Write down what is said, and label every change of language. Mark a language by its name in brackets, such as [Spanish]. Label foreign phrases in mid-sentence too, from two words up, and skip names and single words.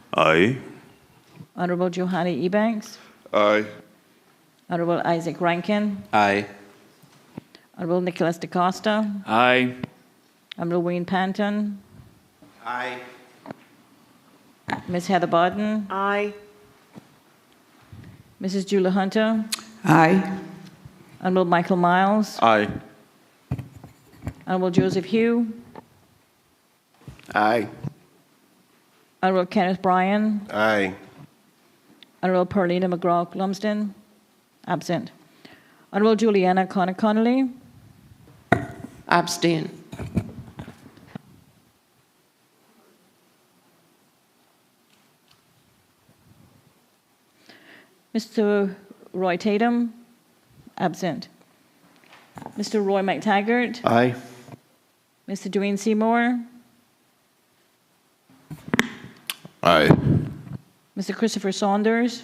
[English] Aye. Honorable Johanny Ebanks. Aye. Honorable Isaac Rankin. Aye. Honorable Nicholas DaCosta. Aye. Honorable Wayne Panton. Aye. Ms. Heather Barton. Aye. Mrs. Julia Hunter. Aye. Honorable Michael Miles. Aye. Honorable Joseph Hugh. Aye. Honorable Kenneth Bryan. Aye. Honorable Perlina McGraw-Lumsden. Absent. Honorable Juliana Conner-Connolly. Abstain. Mr. Roy Tatum. Absent. Mr. Roy McTaggart. Aye. Mr. Dwayne Seymour. Aye. Mr. Christopher Saunders.